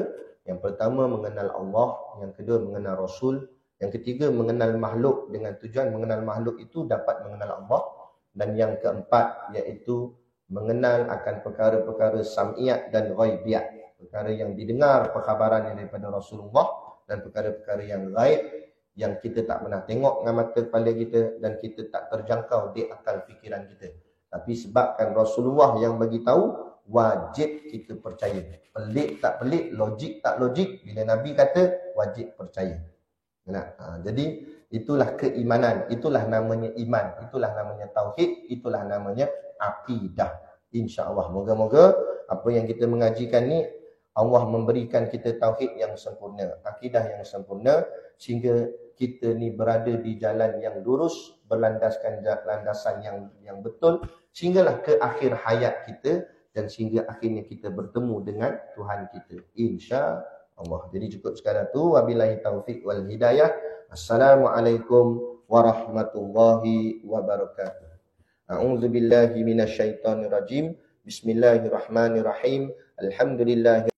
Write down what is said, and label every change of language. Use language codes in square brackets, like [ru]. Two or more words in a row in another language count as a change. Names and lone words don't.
[ms] Yang pertama mengenal Allah, yang kedua mengenal Rasul, yang ketiga mengenal makhluk dengan tujuan mengenal makhluk itu dapat mengenal Allah, dan yang keempat iaitu mengenal akan perkara-perkara sam'iyat dan ghaibiyat, perkara yang didengar perkhabaran daripada Rasulullah, dan perkara-perkara yang ghaib yang kita tak pernah tengok dengan mata kepala kita dan kita tak terjangkau di akal fikiran kita. Tapi sebabkan Rasulullah yang bagi tahu, wajib kita percaya. Pelik tak pelik, logik tak logik, bila Nabi kata wajib percaya. Jadi itulah keimanan, itulah namanya iman, itulah namanya tauhid, itulah namanya akidah. [ar] إن شاء الله, [ms] moga-moga apa yang kita mengajikan ni, Allah memberikan kita tauhid yang sempurna, akidah yang sempurna, sehingga kita ni berada di jalan yang lurus, berlandaskan landasan yang betul, sehinggalah ke akhir hayat kita, dan sehingga akhirnya kita bertemu dengan Tuhan kita, [ar] إن شاء الله. [ms] Jadi cukup sekadar tu. [ar] وبالله التوفيق والهداية. السلام عليكم ورحمة الله وبركاته. أعوذ بالله من الشيطان الرجيم. بسم الله الرحمن الرحيم. Alhamdulillah.